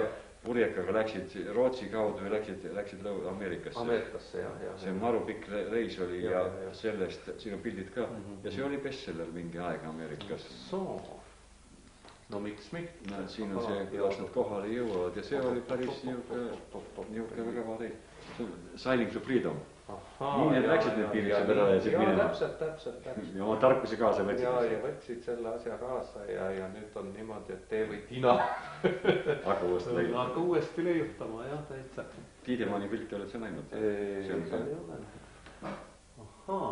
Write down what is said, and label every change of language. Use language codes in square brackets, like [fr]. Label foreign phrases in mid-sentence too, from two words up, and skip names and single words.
[et] Purjekaga läksid Rootsi kaudu ja läksid Ameerikasse. Ameerikasse, jah. See maru pikk reis oli ja sellest, siin on pildid ka. Ja see oli bestseller mingi aeg Ameerikas. No miks mitte? Siin on see, kuidas nad kohale jõuavad ja see oli päris niuke väga vareid. Sailing to Freedom. Nii need läksid need piirised ära ja siis minema. Täpselt. Ja oma tarkusi kaasa võtsid. Ja võtsid selle asja kaasa ja nüüd on niimoodi, et tee või tina. Aga uuesti leiutama, jah, täitsa. Tiidemanni pilti oled sa näinud? See ei ole.